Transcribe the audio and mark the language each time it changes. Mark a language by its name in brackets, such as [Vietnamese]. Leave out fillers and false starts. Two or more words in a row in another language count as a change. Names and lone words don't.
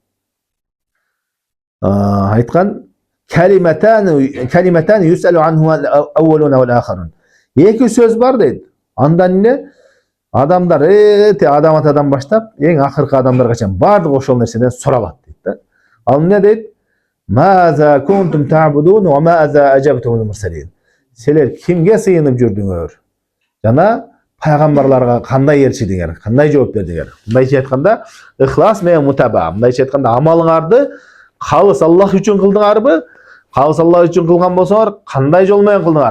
[Arabic] Айткан, كلمتان يسأل عنهما الأولون والآخرون. [Kyrgyz] Эки сөз бар дейт. Андан эмне? Адамдар адам атадан баштап, эң акыркы адамдарга чейин бардыгы ошол нерседен суралат дейт да. Ал эмне дейт? [Arabic] ماذا كنتم تعبدون وماذا أجبتم المرسلين. [Kyrgyz] Силер кимге сыйынып жүрдүңөр? Жана пайгамбарларга кандай элчидиңер, кандай жооп бердиңер? Мындайча айтканда, ихлас менен мутаба. Мындайча айтканда, амалыңарды калыс Аллах үчүн кылдыңарбы? Калыс Аллах үчүн кылган болсоңор, кандай жол менен кылдыңар?